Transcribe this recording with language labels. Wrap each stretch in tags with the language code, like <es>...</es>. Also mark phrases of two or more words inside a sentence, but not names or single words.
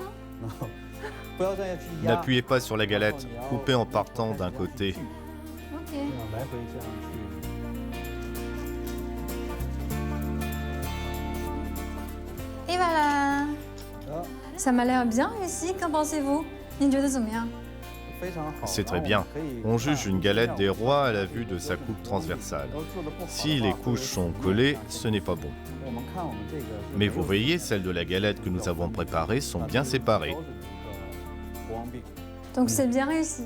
<fr>N'appuyez pas sur la galette, coupez en partant d'un côté. Ok. Et voilà. Ça m'a l'air bien réussi, qu'en pensez-vous?</fr> <zh>你觉得怎么样？</zh> <fr>C'est très bien. On juge une galette des rois à la vue de sa coupe transversale. Si les couches sont collées, ce n'est pas bon. Mais vous voyez, celles de la galette que nous avons préparées sont bien séparées. Donc c'est bien réussi.</fr>